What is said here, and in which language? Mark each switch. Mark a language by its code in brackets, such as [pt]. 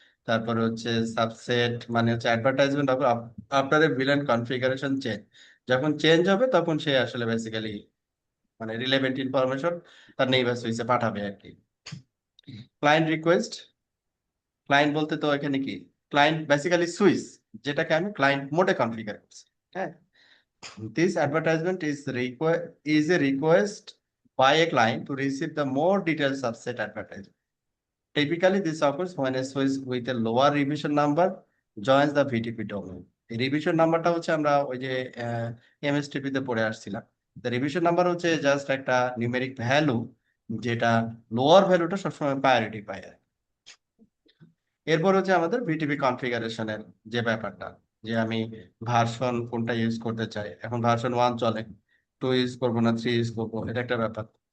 [bn] তারপরে হচ্ছে সাবসেট মানে হচ্ছে অ্যাডভার্টাইজমেন্ট অফ আপনার ভিলেন কনফিগারেশন চেঞ্জ, যখন চেঞ্জ হবে তখন সে আসলে বেসিক্যালি মানে রিলেভেন্ট ইনফরমেশন তার নেইবার সুইচে পাঠাবে আর কি। ক্লায়েন্ট রিকোয়েস্ট, ক্লায়েন্ট বলতে তো এখানে কি, ক্লায়েন্ট বেসিক্যালি সুইচ যেটাকে আমি ক্লায়েন্ট মোডে কনফিগার করছি। [en] হ্যাঁ, this advertisement is a request by a client to receive the more detailed subset advertisement. Typically, this occurs when a switch with a lower revision number joins the VTP domain. [bn] এই revision নাম্বারটা হচ্ছে আমরা ওই যে এমএসটিপি তে পড়ে আসছিলাম। Revision number হচ্ছে জাস্ট একটা নিউমেরিক ভ্যালু, যেটা লোয়ার ভ্যালুটা সবসময় প্রায়োরিটি পায় আর কি। এরপর হচ্ছে আমাদের ভিটিপি কনফিগারেশনের যে ব্যাপারটা, যে আমি ভার্সন কোনটা ইউজ করতে চাই, এখন ভার্সন 1 চলে, 2 ইউজ করবো না 3 ইউজ করবো, এটা একটা ব্যাপার।